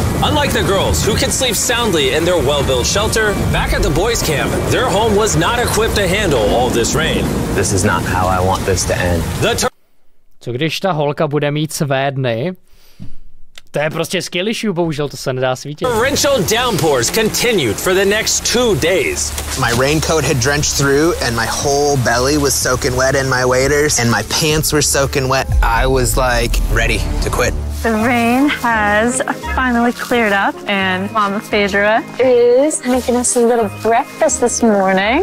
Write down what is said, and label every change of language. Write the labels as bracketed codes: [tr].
[en] Unlike the girls, who could sleep soundly in their well-built shelter, back at the boys' camp, their home was not equipped to handle all this rain. This is not how I want this to end. [cs] Co když ta holka bude mít své dny? To je prostě skill issue, bohužel to se nedá svítit. [en] Torrential downpours continued for the next 2 days. My raincoat had drenched through and my whole belly was soaking wet in my waders and my pants were soaking wet. I was like ready to quit. The rain has finally cleared up and Mama Phaedra is making us a little breakfast this morning.